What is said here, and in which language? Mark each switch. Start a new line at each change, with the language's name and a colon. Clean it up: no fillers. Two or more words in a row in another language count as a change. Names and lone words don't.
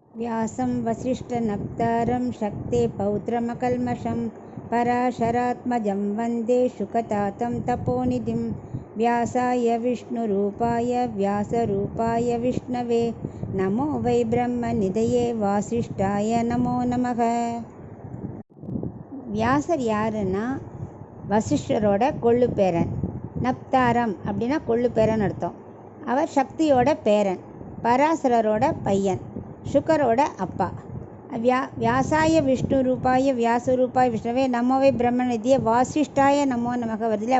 Sanskrit: व्यासं वसिष्ठनप्तारं शक्ते पौत्रमकल्मषं पराशरात्मजं वन्दे शुकतातं तपोनिधिं व्यासाय विष्णुरूपाय व्यासरूपाय विष्णवे नमो वै ब्रह्मनिधये वासिष्ठाय नमो नमः.
Tamil: வியாசர் யாருன்னா வசிஷ்டரோட கொள்ளு பேரன். நப்தாரம் அப்படின்னா கொள்ளு பேரன் அர்த்தம். அவர் சக்தியோட பேரன், பராசரரோட பையன், சுகரோட அப்பா.
Sanskrit: व्यासाय विष्णु रूपाय व्यासरूपाय विष्णवे नमोवै ब्रह्मनिधये वासिष्ठाय नमो नमः வருதுல.